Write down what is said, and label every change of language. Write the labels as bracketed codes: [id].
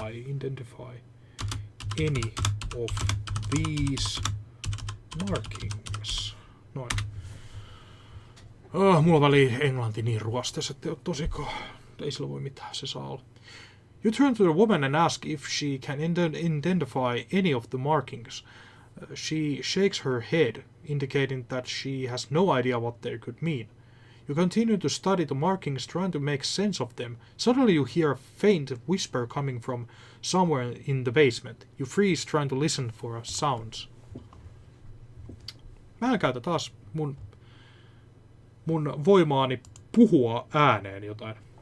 [en] Identify any of these markings? [fi] Noin. Mulla on väliin englanti niin ruosteessa, että tosikaan ei sillä voi mitään, se saa olla. [en] You turn to the woman and ask if she can identify any of the markings. She shakes her head, indicating that she has no idea what they could mean. You continue to study the markings, trying to make sense of them. Suddenly you hear a faint whisper coming from somewhere in the basement. You freeze, trying to listen for sounds. [fi] Mä käytän taas mun voimaani puhua ääneen jotain.